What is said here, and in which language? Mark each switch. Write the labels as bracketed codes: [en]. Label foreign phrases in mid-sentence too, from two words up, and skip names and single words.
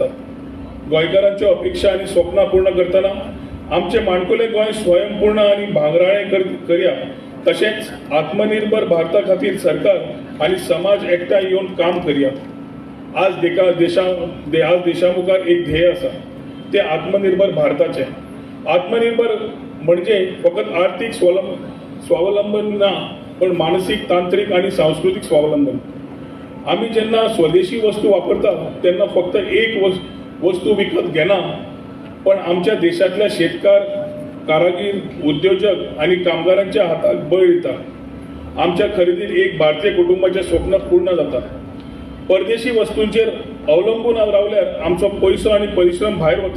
[kok] गोंयकारांच्यो अपेक्षा आणि स्वप्नां पूर्ण करतना आमचे माणकुले गोंय स्वयंपूर्ण आणि भांगराळें करया. तशेंच आत्मनिर्भर भारता खातीर सरकार आणि समाज एकठांय येवन काम करया. आज देशामुखार एक ध्येय आसा, ते आत्मनिर्भर भारताचे. आत्मनिर्भर म्हणजे फकत आर्थिक स्वावलंबन ना, पण मानसिक, तांत्रिक आणि सांस्कृतिक स्वावलंबन. आम्ही जेन्ना स्वदेशी वस्तू वापरता तेन्ना फक्त एक वस्तू विकत घेना, पण आमच्या देशातल्या शेतकार, कारागीर, उद्योजक आणि कामगारांच्या हाताक बळ दिता. आमच्या खरेदीत एक भारतीय कुटुंबाचे स्वप्न पूर्ण जाता. परदेशी वस्तूंचेर अवलंबून रावल्यार आमचो पैसो आणि परिश्रम भायर वता.